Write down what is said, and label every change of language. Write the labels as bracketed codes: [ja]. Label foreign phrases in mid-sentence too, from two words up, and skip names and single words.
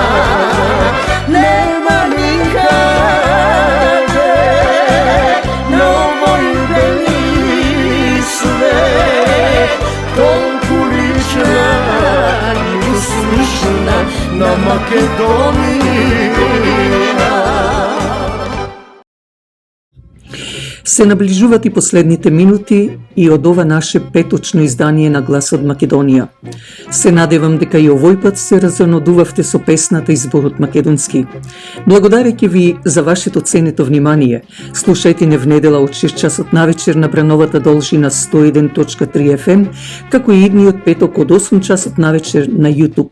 [mk] Нема ми каде на овој бели свет, толико лична и слична на Македонија. Се наближуват и последните минути и од ова наше петочно издание на Глас од Македонија. Се надевам дека и овој пат се разонодувавте со песната и зборот македонски. Благодарејќи ви за вашето ценето внимание, слушајте не в недела од 6 часот навечер на брановата должина 101.3 FM, како и идниот петок од 8 часот навечер на YouTube.